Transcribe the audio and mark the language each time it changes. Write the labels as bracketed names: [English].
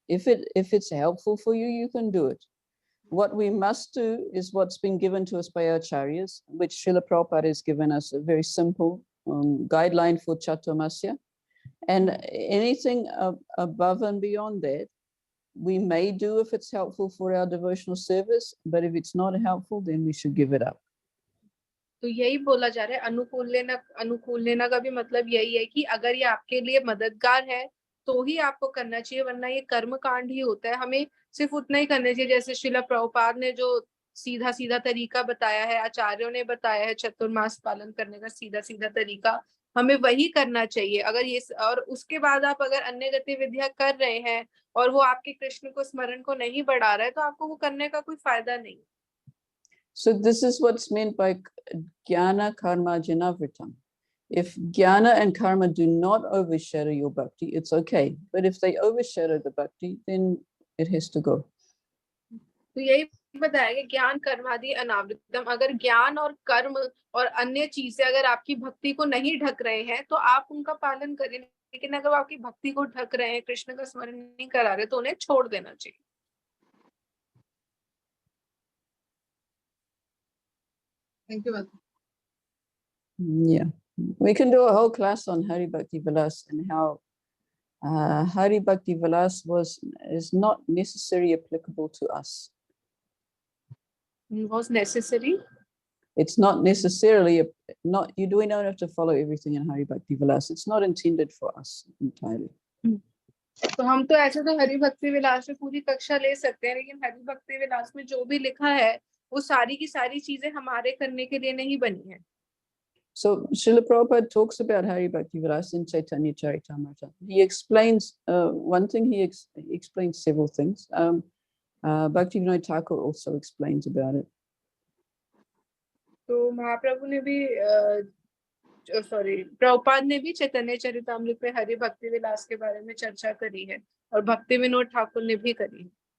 [English] If it's helpful for you, you can do it. What we must do is what's been given to us by our acharyas, which Srila Prabhupada has given us a very simple guideline for Chaturmasya. And anything above and beyond that, we may do if it's helpful for our devotional service, but if it's not helpful, then we should give it up. [Hindi] तो यही बोला जा रहा है, अनुकूल लेना का भी मतलब यही है कि अगर ये आपके लिए मददगार है तो ही आपको करना चाहिए, वरना ये कर्म कांड ही होता है। हमें सिर्फ उतना ही करना चाहिए जैसे श्रीला प्रभुपाद ने जो सीधा सीधा तरीका बताया है, आचार्यों ने बताया है चतुर्मास पालन करने का सीधा सीधा तरीका, हमें वही करना चाहिए। अगर ये और उसके बाद आप अगर अन्य गतिविधियां कर रहे हैं और वो आपके कृष्ण को स्मरण को नहीं बढ़ा रहा है, तो आपको वो करने का कोई फायदा नहीं। [English] So this is what's meant by jnana karma janavritam. If jnana and karma do not overshadow your bhakti, it's okay. But if they overshadow the bhakti, then it has to go. [Hindi] तो यही बताया कि ज्ञान कर्मादि अनावृतम, अगर ज्ञान और कर्म और अन्य चीजें अगर आपकी भक्ति को नहीं ढक रहे हैं तो आप उनका पालन करें, लेकिन अगर आपकी भक्ति को ढक रहे हैं, कृष्ण का स्मरण नहीं करा रहे, तो उन्हें छोड़ देना चाहिए। [English] Thank you, Mata. Yeah, we can do a whole class on Hari Bhakti Vilas and how Hari Bhakti Vilas is not necessarily applicable to us. Was necessary? It's not necessarily you don't have to follow everything in Hari Bhakti Vilas. It's not intended for us entirely. [Hindi] तो हम तो ऐसे तो हरि भक्ति विलास में पूरी कक्षा ले सकते हैं, लेकिन हरि भक्ति विलास में जो भी लिखा है वो सारी की सारी चीजें हमारे करने के लिए नहीं बनी है। [English] So Srila Prabhupada talks about Hari Bhakti Vilas in Chaitanya Charitamrita. He explains one thing. He explains several things. Bhaktivinoda Thakur also explains about it. [Hindi] तो महाप्रभु ने भी प्रभुपाद ने भी चैतन्य चरितामृत में हरि भक्ति विलास के बारे में चर्चा करी है और भक्ति विनोद ठाकुर ने भी करी है.